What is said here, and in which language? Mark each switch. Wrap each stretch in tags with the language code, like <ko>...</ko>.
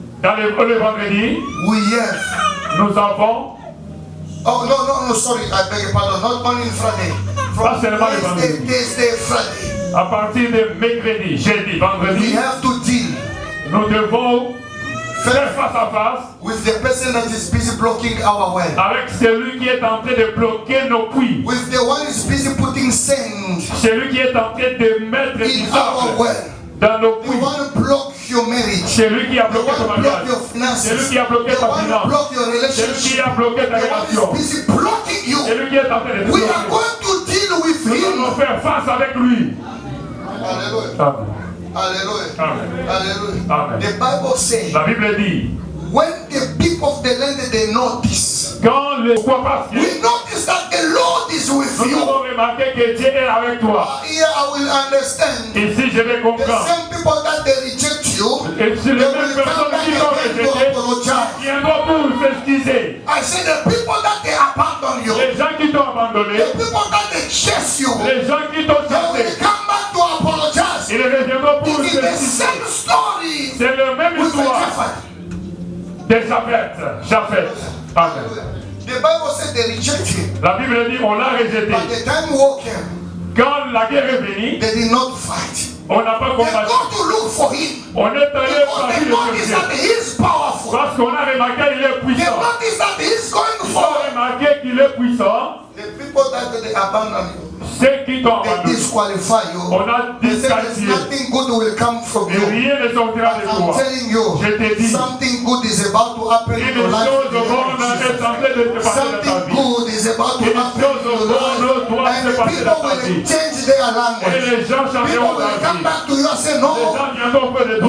<fr>Dans le vendredi,</fr> <en>we have.</en> <fr>nous avons,</fr> <en>Oh, no, sorry, I beg your pardon. Not only in Friday.</en> <fr>Pas</fr> <en>From</en> <fr>seulement le vendredi.</fr> <en>Thursday, Friday.</en> <fr>à partir de mercredi, jeudi,</fr> <en>We</en> <fr>vendredi,</fr> <en>have to deal</en> <fr>nous devons faire face à face</fr> <en>with the person that is busy blocking our way.</en> <fr>avec celui qui est en train de bloquer nos puits.</fr> <en>With the one who is busy putting sand</en> <fr>Celui qui est en train de mettre du</fr> <en>in our</en> <fr>sable</fr> <en>well.</en> <fr>dans nos</fr> <en>The</en> <fr>puits.</fr> <en>one who block your marriage.</en> <fr>Celui qui a</fr> <en>The</en> <fr>bloqué ton</fr> <en>one who block</en> <fr>mariage.</fr> <en>your finances.</en> <fr>Celui qui a bloqué</fr> <en>The</en> <fr>ta</fr> <en>one who</en> <fr>finance.</fr> <en>block your</en> <fr>Celui qui</fr> <en>relationship.</en> <fr>a bloqué ta</fr> <en>The one</en> <fr>relation.</fr> <en>who is busy blocking you.</en> <fr>Celui qui est en train de te</fr> <en>We are</en> <fr>bloquer.</fr> <en>going to deal with</en> <fr>Nous allons</fr> <en>him.</en> <fr>faire face avec lui.</fr> <en>Hallelujah. Amen. Hallelujah. Amen. Hallelujah. Amen. The Bible says,</en> <fr>La Bible dit,</fr> <en>when the people of the land they notice,</en> <fr>quand le pourquoi parce que</fr> <en>we notice that the Lord is with</en> <fr>nous</fr> <en>you.</en> <fr>avons remarqué que Dieu est avec toi.</fr> <en>Here I will understand.</en> <fr>Ici, je vais</fr> <en>The</en> <fr>comprendre.</fr> <en>same people that they reject you,</en> <fr>Et si</fr> <en>they</en> <fr>les</fr> <en>will</en> <fr>mêmes</fr> <en>come</en> <fr>personnes</fr> <en>back</en> <fr>qui t'ont</fr> <en>again to</en> <fr>rejeté</fr> <en>apologize.</en> <fr>viendront pour s'excuser.</fr> <en>I say the people that they abandon you,</en> <fr>Les gens qui t'ont abandonné,</fr> <en>the people that they chase you,</en> <fr>les gens qui t'ont</fr> <en>they will</en> <fr>chassé,</fr> <en>come back to apologize.</en> <fr>ils reviendront pour</fr> <en>It is the</en> <fr>s'excuser.</fr> <en>same story</en> <fr>C'est la même</fr> <en>with the</en> <fr>histoire</fr> <en>Japheth.</en> <fr>de Japheth. Amen.</fr> <en>The Bible said they reject him.</en> <fr>La Bible dit on l'a rejeté.</fr> <en>By the time war came,</en> <fr>Quand la guerre est venue,</fr> <en>they did not fight.</en> <fr>on n'a pas</fr> <en>They</en> <fr>combattu.</fr> <en>go to look for him.</en> <fr>On est allé</fr> <en>Because</en> <fr>partir</fr> <en>they</en> <fr>le</fr> <en>notice that</en> <fr>chercher.</fr> <en>he is powerful.</en> <fr>Parce qu'on a remarqué qu'il est</fr> <en>They</en> <fr>puissant.</fr> <en>notice that he is going</en> <fr>Ils ont</fr> <en>forward.</en> <fr>remarqué qu'il est puissant.</fr> <en>The people that they abandon you,</en> <fr>Ceux qui t'ont</fr> <en>they</en> <fr>abandonné.</fr> <en>disqualify you.</en> <fr>On a</fr> <en>They say there's</en> <fr>disqualifié.</fr> <en>nothing good will come from</en> <fr>Et</fr> <en>you.</en> <fr>rien ne sortira de</fr> <en>I'm</en> <fr>toi.</fr> <en>telling you,</en> <fr>Je te dis.</fr> <en>something good is about to happen in</en> <fr>Une</fr> <en>your life.</en> <fr>chose bonne est en train de se passer dans ta</fr> <en>Something</en> <fr>vie.</fr> <en>good is about to</en> <fr>Une</fr> <en>happen</en> <fr>chose</fr> <en>in your</en> <fr>bonne</fr> <en>life.</en> <fr>doit</fr> <en>And</en> <fr>se passer</fr> <en>people</en> <fr>dans ta</fr> <en>will</en> <fr>vie.</fr> <en>change their</en> <fr>Et</fr> <en>language.</en> <fr>les gens</fr> <en>People</en> <fr>changeront</fr> <en>will</en> <fr>ta</fr> <en>come</en> <fr>vie.</fr> <en>back to you and say,</en> <fr>Les</fr> <en>no,</en> <fr>gens viendront auprès de toi.</fr>